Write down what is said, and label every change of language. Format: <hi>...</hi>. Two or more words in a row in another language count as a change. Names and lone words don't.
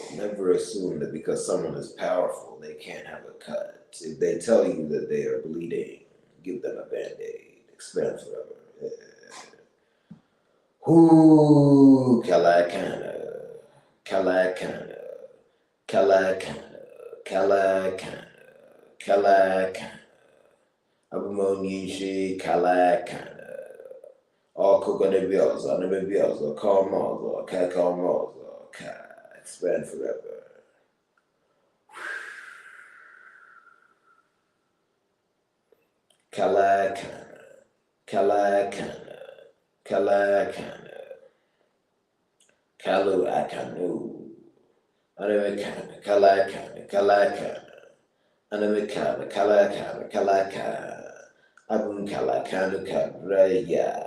<en>Never assume that because someone is powerful, they can't have a cut. If they tell you that they are bleeding, give them a band-aid. Expand forever. Ooh, Kalakana, Kalakana, Kalakana, Kalakana. Abumonishi, Kalakana. All Kokonebiosa, Nebiosa, Kalmosa, Kakalmosa, expand forever. Kalakana, Kalakana, Kalakana, Kalu Akanu, Anamikana, Kalakana, Anamikana, Kalakana, Abum Kalakana, Kabraya.</en>